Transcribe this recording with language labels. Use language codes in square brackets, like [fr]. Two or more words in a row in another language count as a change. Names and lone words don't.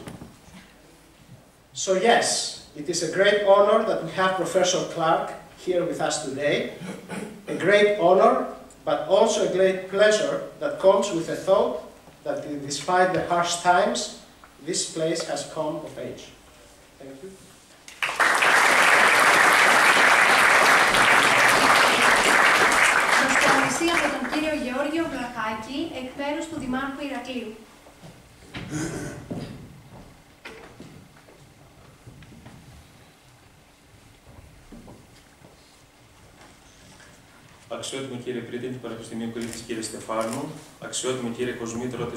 [en] So yes, it is a great honor that we have Professor Clarke here with us today. A great honor, but also a great pleasure that comes with the thought that despite the harsh times, this place has come of age. Thank you. [el] Προσκαλησία από τον κύριο Γεώργιο Βλαχάκη, εκ μέρους του Δημάρχου Ηρακλείου. Αξιότιμο κύριε Πρίτανη του Πανεπιστημίου Κρήτης, κύριε Στεφάνου, αξιότιμο κύριε Κοσμήτρο της